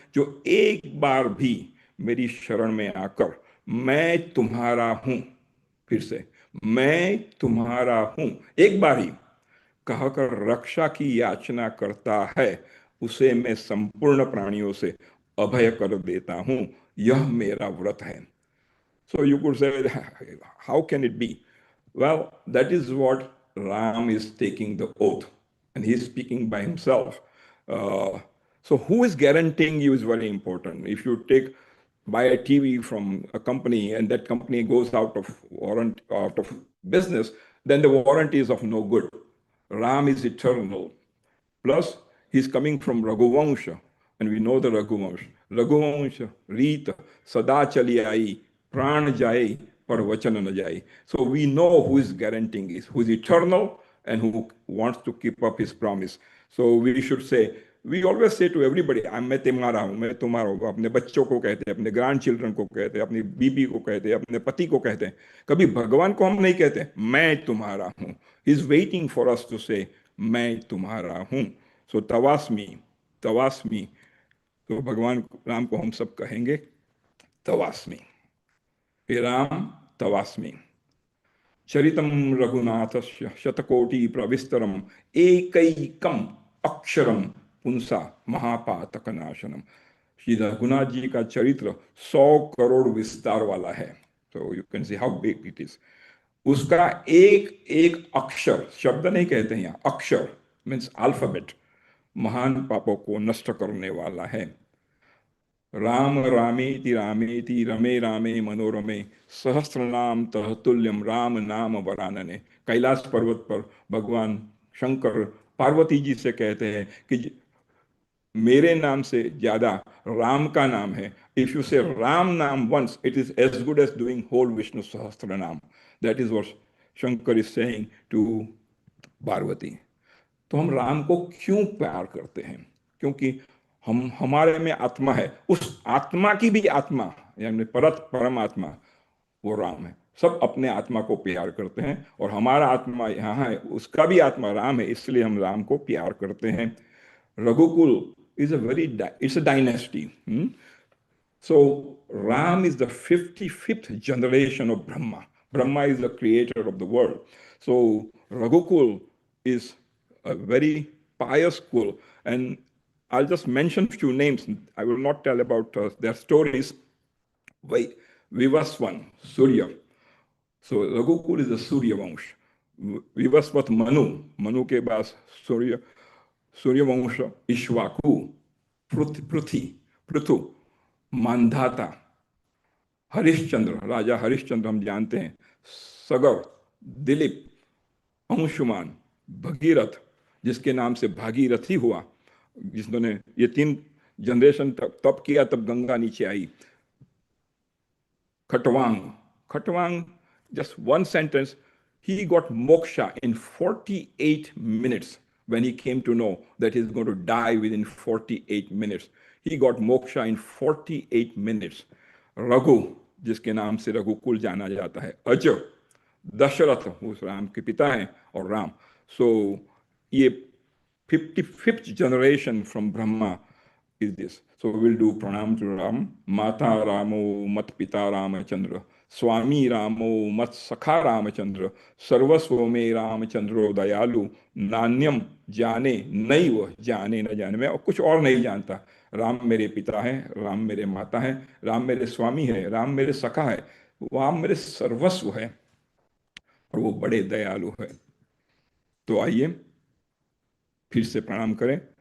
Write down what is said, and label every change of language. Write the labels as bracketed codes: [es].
[hi] जो एक बार भी मेरी शरण में आकर मैं तुम्हारा हूं, फिर से मैं तुम्हारा हूं, एक बार ही कहकर रक्षा की याचना करता है, उसे मैं संपूर्ण प्राणियों से अभय कर देता हूं. यह मेरा व्रत है. [en] So you could say, how can it be? Well, that is what Ram is taking the oath, and he is speaking by himself. So who is guaranteeing you is very important. If you buy a TV from a company and that company goes out of business, then the warranty is of no good. Ram is eternal. Plus, he's coming from Raghuvansha, and we know the [hi] Raghuvansh Reet Sada Chali Ai, Pran Jai, Par Vachan न जाए. [en] So we know who is guaranteeing it, who is eternal and who wants to keep up his promise. So we should say, we always say to everybody, [hi] मैं तुम्हारा हूँ, मैं तुम्हारा हूँ. अपने बच्चों को कहते हैं, अपने ग्रैंड चिल्ड्रन को कहते हैं, अपनी बीबी को कहते हैं, अपने पति को कहते हैं. कभी भगवान को हम नहीं कहते, मैं तुम्हारा हूँ. [en] He is waiting for us to say, [hi] मैं तुम्हारा हूँ. [en] So [sa] तवास्मी. [hi] तो भगवान राम को हम सब कहेंगे तवास्मी. [sa] हे राम तवास्मी. चरितम रघुनाथस्य शतकोटि प्रविस्तरम एकैकम अक्षरम पुंसा महापातक नाशनम. [hi] श्री रघुनाथ जी का चरित्र 100 करोड़ विस्तार वाला है. तो [en] You can see how big it is. [hi] उसका एक एक अक्षर, शब्द नहीं कहते हैं यहाँ, अक्षर [en] means alphabet, [hi] महान पापों को नष्ट करने वाला है. [sa] राम रामेति रामेति रमे रामे मनोरमे सहस्रनाम तहतुल्यम राम नाम वरानने. [hi] कैलाश पर्वत पर भगवान शंकर पार्वती जी से कहते हैं कि मेरे नाम से ज्यादा राम का नाम है. [en] If you say Ram naam once, it is as good as doing whole Vishnu Sahasranama. That is what Shankar is saying to Parvati. [hi] तो हम राम को क्यों प्यार करते हैं? क्योंकि हमारे में आत्मा है, उस आत्मा की भी आत्मा यानी परमात्मा वो राम है. सब अपने आत्मा को प्यार करते हैं और हमारा आत्मा यहाँ है, उसका भी आत्मा राम है, इसलिए हम राम को प्यार करते हैं. [en] Raghukul is it's a dynasty. So Ram is the 55th generation of Brahma. Brahma is the creator of the world. So Raghukul is a very pious kul. And I'll just mention a few names. I will not tell about their stories. Vivaswan, Surya. So Raghukul is the Surya Vansh. [hi] Vivasvat Manu के बाद Surya Vansh, Ishwaku, Prithu, Mandhata, Harishchandra, राजा हरिश्चंद्र हम जानते हैं, सगर, दिलीप, अंशुमान, भगीरथ जिसके नाम से भागीरथी हुआ, जिसने ये 3 जनरेशन तप किया तब गंगा नीचे आई. [en] Khatvang, just one sentence, he got moksha in 48 minutes when he came to know that he's going to die within 48 minutes. He got moksha in 48 minutes. [hi] Raghu जिसके नाम से रघुकुल जाना जाता है, अज, दशरथ उस राम के पिता हैं, और राम. [en] So ये 55th generation from Brahma is this. So we will do pranam to Ram. [sa] Mata Ramo mat pita Ramachandra, Swami Ramo mat sakha Ramachandra, Sarvasva me Ramachandro दयालु, नान्यम जाने नैव जाने न जाने. [hi] मैं कुछ और नहीं जानता. राम मेरे पिता हैं, राम मेरे माता हैं, राम मेरे स्वामी है, राम मेरे सखा है, राम मेरे सर्वस्व है और वो बड़े दयालु है. तो आइए फिर से प्रणाम करें.